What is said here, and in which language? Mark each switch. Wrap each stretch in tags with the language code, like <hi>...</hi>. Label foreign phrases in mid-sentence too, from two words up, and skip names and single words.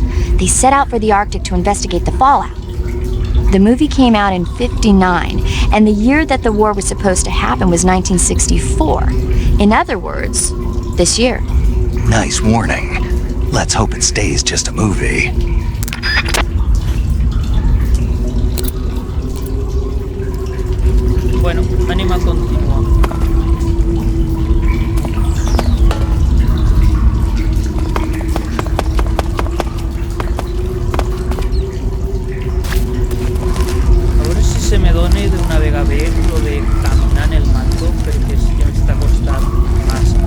<en>They set out for the Arctic to investigate the fallout. The movie came out in '59, and the year that the war was supposed to happen was 1964. In other words, this year. Nice warning. Let's hope it stays just a movie.</en> <ca>Bueno, anem a continuar. A veure si se me dona de navegar bé lo de caminar en el mando, perquè sí que m'està costant massa.</ca>